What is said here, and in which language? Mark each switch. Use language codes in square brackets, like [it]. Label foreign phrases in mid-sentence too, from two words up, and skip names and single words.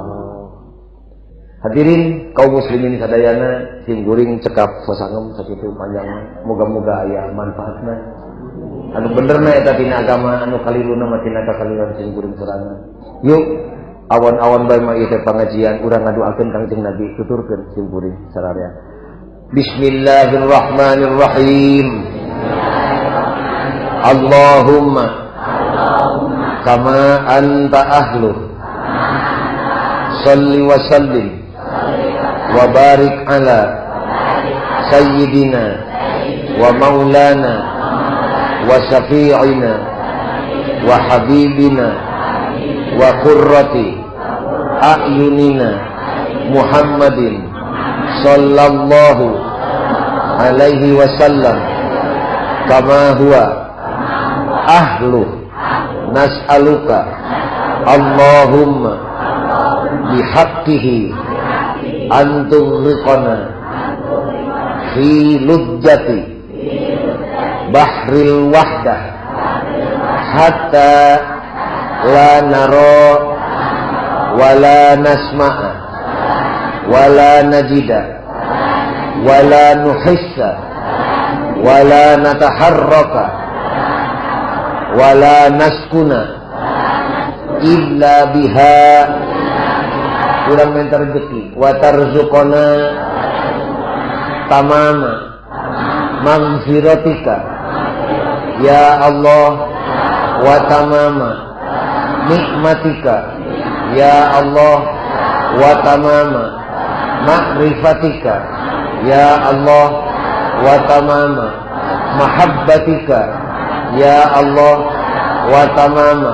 [su] Hadirin kaum muslimin sadayana sim guring cekap sasangem sakitu panjangna moga-moga aya manfaatna. Anu benerna eta tina agama anu kaliluna mah tina kakaliran sing kuring sorangan. Yuk awan-awan bae mah ieu teh pangajian urang ngaduakeun Kangjeng Nabi tuturkeun sing kuring sararea. [ar] Bismillahirrahmanirrahim. اللهم كما أنت أهله صل وسلم و بارك على سيدنا ومولانا و شفيعنا وحبيبنا وقرة أعيننا محمد صلى الله عليه وسلم كما هو أهله نسألك اللهم بحقه أن تغرقنا في لجة بحر الوحدة حتى لا نرى ولا نسمع ولا نجد ولا نحس ولا نتحرك ولا نسكن إلا بها [su] urang minta rezeki [ar] وترزقنا تمام مغفرتك يا الله وتمام نعمتك يا الله وتمام معرفتك يا الله وتمام محبتك يا الله وتمام mahabbatika ya Allah wa tamama